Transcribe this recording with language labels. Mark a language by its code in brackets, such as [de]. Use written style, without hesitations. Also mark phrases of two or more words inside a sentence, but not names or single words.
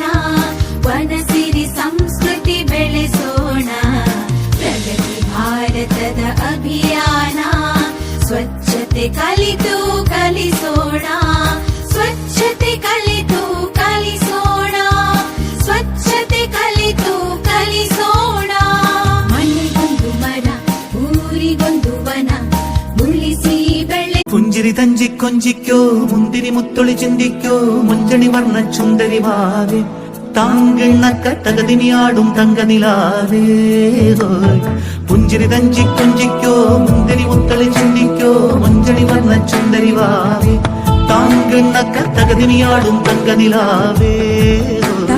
[kn] ವನ ಸಿರಿ ಸಂಸ್ಕೃತಿ ಬೆಳೆಸೋಣ ಪ್ರಗತಿ ಭಾರತದ ಅಭಿಯಾನ ಸ್ವಚ್ಛತೆ ಕಲಿತು ಕಲಿಸೋಣ ಸ್ವಚ್ಛತೆ ಕಲಿತು ಕಲಿಸೋಣ ಸ್ವಚ್ಛತೆ ಕಲಿತು ಕಲಿಸೋಣ ಮನೆಗೊಂದು ಮರ ಊರಿಗೊಂದು ವನ ಉಳಿಸಿ ಬೆಳೆ [ml] പുഞ്ചിരി തഞ്ചി കൊഞ്ചിക്കോ മുന്തിരി മുത്തൊളി ചിന്തിക്കോ മുഞ്ചണി വർണ്ണ ചുന്ദരി വാവേ താങ്കിണ്ണക്ക തകതിനിയാടും തങ്കനിലാവേ പുഞ്ചിരി തഞ്ചി കൊഞ്ചിക്കോ മുന്തിരി മുത്തൊളി ചിന്തിക്കോ മുഞ്ചണി വർണ്ണ ചുന്ദരി വാവേ താങ്കിണ്ണക്ക തകതിനിയാടും തങ്കനിലാവേ